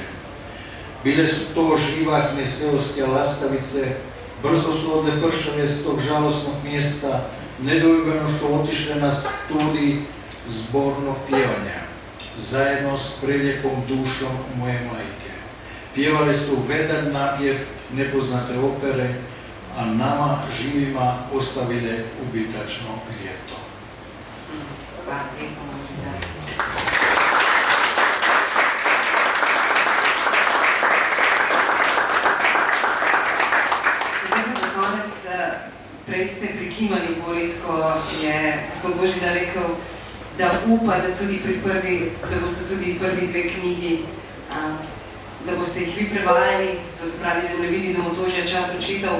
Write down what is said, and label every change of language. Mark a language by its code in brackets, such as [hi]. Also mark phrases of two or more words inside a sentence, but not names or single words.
[hr] Bile su to živahne seoske lastavice, brzo su odlepršale s tog žalosnog mjesta, nedvojbeno su otišle na studij zbornog pjevanja, zajedno s prelijepom dušom moje majke. Pjevale su vedar napjev nepoznate opere, a nama živima ostavile ubitačno ljeto. Hvala lijepo, možda. [sl] Za konec, prej ste prikimali, Boris, ko je gospod Božidar rekel, da upa, da boste tudi prvi 2 knjigi, da boste jih vi prevajali, to se pravi Zemljevidi domotožja, čas očetov.